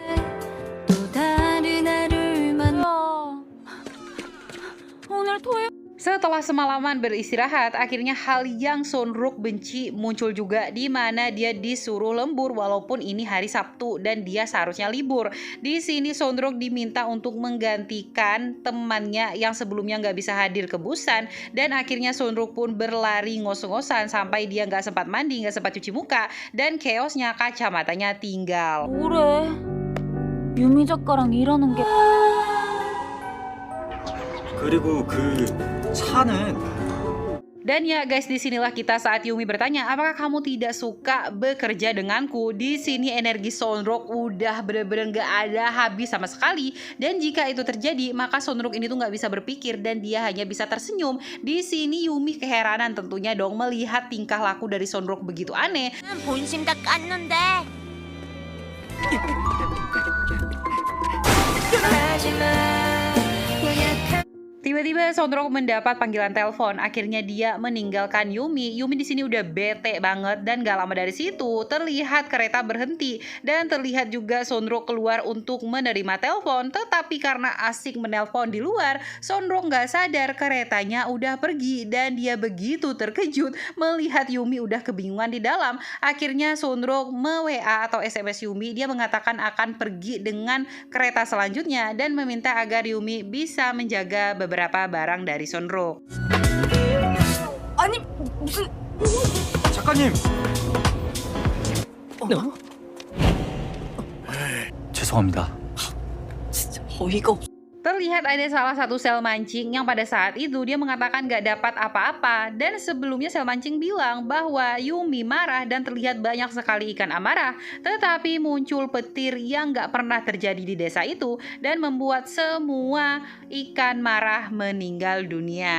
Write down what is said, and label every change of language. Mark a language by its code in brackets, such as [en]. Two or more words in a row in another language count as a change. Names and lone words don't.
[id] Setelah semalaman beristirahat, akhirnya hal yang Sonrok benci muncul juga, di mana dia disuruh lembur walaupun ini hari Sabtu dan dia seharusnya libur. Di sini Sonrok diminta untuk menggantikan temannya yang sebelumnya nggak bisa hadir ke Busan, dan akhirnya Sonrok pun berlari ngos-ngosan sampai dia nggak sempat mandi, nggak sempat cuci muka, dan chaosnya kacamatanya tinggal. [ko] 뭐래? 유미 작가랑 일하는 게 그리고 그 차는 [id] Dan ya guys, disinilah kita saat Yumi bertanya, apakah kamu tidak suka bekerja denganku? Di sini energi Sonrok udah bener-bener gak ada habis sama sekali. Dan jika itu terjadi, maka Sonrok ini tuh gak bisa berpikir dan dia hanya bisa tersenyum. Di sini Yumi keheranan tentunya dong melihat tingkah laku dari Sonrok begitu aneh. [ko] 본심 다 깠는데 [id] Tiba-tiba Sonrok mendapat panggilan telepon. Akhirnya dia meninggalkan Yumi. Yumi di sini udah bete banget, dan gak lama dari situ terlihat kereta berhenti dan terlihat juga Sonrok keluar untuk menerima telepon. Tetapi karena asik menelpon di luar, Sonrok gak sadar keretanya udah pergi, dan dia begitu terkejut melihat Yumi udah kebingungan di dalam. Akhirnya Sonrok me-WA atau SMS Yumi. Dia mengatakan akan pergi dengan kereta selanjutnya dan meminta agar Yumi bisa menjaga beberapa barang dari Sonrok. [ko] 아니 무슨 작가님. 죄송합니다. 진짜 어이가 없어. [id] Terlihat ada salah satu sel mancing yang pada saat itu dia mengatakan gak dapat apa-apa, dan sebelumnya sel mancing bilang bahwa Yumi marah dan terlihat banyak sekali ikan amarah, tetapi muncul petir yang gak pernah terjadi di desa itu dan membuat semua ikan marah meninggal dunia.